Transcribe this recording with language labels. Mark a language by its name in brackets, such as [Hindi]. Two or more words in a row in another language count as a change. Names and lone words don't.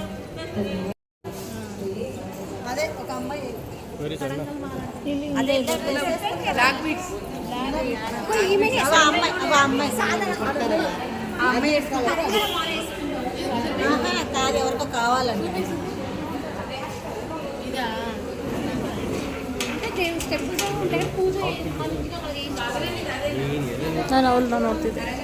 [Telugu] అదే ఒక అమ్మాయి [Kannada] ವೆರಿ ಸಣ್ಣ. [Telugu] ఎవరికో కావాలండి. [Kannada] ನಾನು ಅವಳನ್ನ ನೋಡ್ತಿದ್ದೆ.